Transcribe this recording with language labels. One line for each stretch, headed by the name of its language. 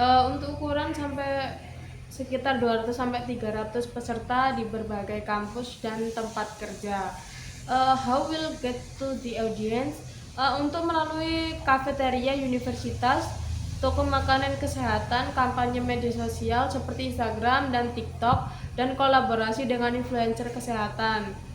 Indonesian: Untuk ukuran sampai sekitar 200 sampai 300 peserta di berbagai kampus dan tempat kerja.
English: How will get to the audience?
Indonesian: Untuk melalui kafeteria universitas, toko makanan kesehatan, kampanye media sosial seperti Instagram dan TikTok, dan kolaborasi dengan influencer kesehatan.